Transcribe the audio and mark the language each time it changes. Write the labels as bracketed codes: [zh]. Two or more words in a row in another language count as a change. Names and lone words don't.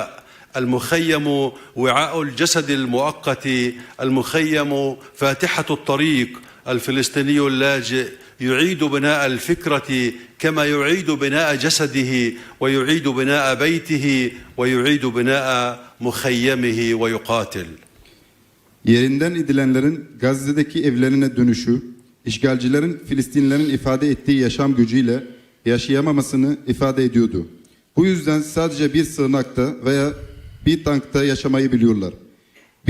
[ar] المخيم وعاء الجسد المؤقت، المخيم فاتحة الطريق. الفلسطيني اللاجئ يعيد بناء الفكرة كما يعيد بناء جسده، ويعيد بناء بيته، ويعيد بناء مخيمه ويقاتل. [tr] Yerinden edilenlerin Gazze'deki evlerine dönüşü, işgalcilerin Filistinlilerin ifade ettiği yaşam gücüyle yaşayamamasını ifade ediyordu. Bu yüzden sadece bir sığınakta veya bir tankta yaşamayı biliyorlar.